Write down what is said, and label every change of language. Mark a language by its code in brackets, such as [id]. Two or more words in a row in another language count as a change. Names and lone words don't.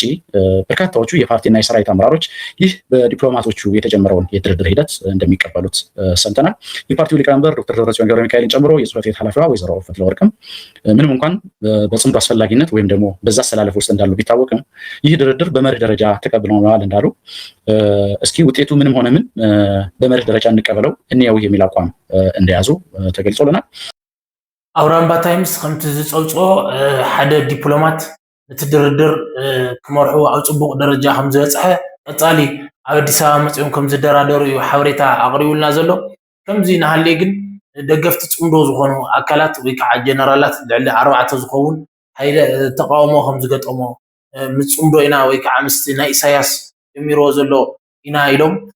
[am] በርካታዎቹ የፓርቲና የሰራዊት አመራሮች ይህ በዲፕሎማቶቹ የተጀመረውን የድርድር ሂደት እንደሚቀበሉት ሰምተናል። የፓርቲው ሊቀመንበር ዶክተር ደብረጽዮን ገብረ ሚካኤልን ጨምሮ የጽህፈት ቤት ኃላፊዋ ወይዘሮ ፈትለወርቅም ምንም እንኳን በጽምዶ አስፈላጊነት ወይም ደግሞ በዛ አሰላለፍ ውስጥ እንዳሉ ቢታወቅም ይህ ድርድር በመርህ ደረጃ ተቀብለዋል እንዳሉ እስኪ ውጤቱ ምንም ሆነ ምን በመርህ ደረጃ እንቀበለው እንየው የሚል አቋም እንደያዙ ተገልጾልናል። [ti] አውራምባ ታይምስ ከምቲ ዝፀውፅኦ ሓደ ዲፕሎማት እቲ ድርድር ክመርሑ ኣብ ፅቡቅ ደረጃ ከም ዝበፅሐ ቀፃሊ ኣብ ኣዲስ ኣበባ መፅኦም ከም ዝደራደሩ እዩ ሓበሬታ ኣቕሪቡልና ዘሎ። ከምዚ ናሃለየ ግን ደገፍቲ ፅምዶ ዝኾኑ ኣካላት ወይ ከዓ ጀነራላት ልዕሊ 4 ዝኸውን ተቃውሞ ከም ዝገጠሞ ምስ ፅምዶ ኢና ወይ ከዓ ምስቲ ናይ ኢሳያስ ጀሚርዎ ዘሎ ኢና ኢሎም